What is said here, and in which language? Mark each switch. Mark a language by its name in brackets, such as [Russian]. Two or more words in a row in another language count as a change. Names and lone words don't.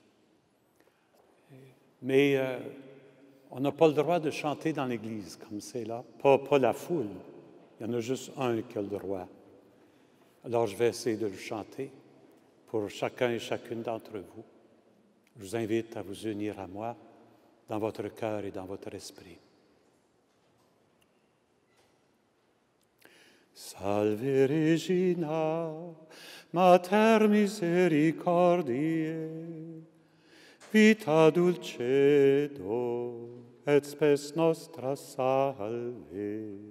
[French] Mais on n'a pas le droit de chanter dans l'Église comme c'est là, pas la foule. Il y en a juste un qui a le droit. Alors, je vais essayer de le chanter pour chacun et chacune d'entre vous. Je vous invite à vous unir à moi dans votre cœur et dans votre esprit. [Latin] Salve Regina, Mater misericordiae, vita dulcedo, et spes nostra salve.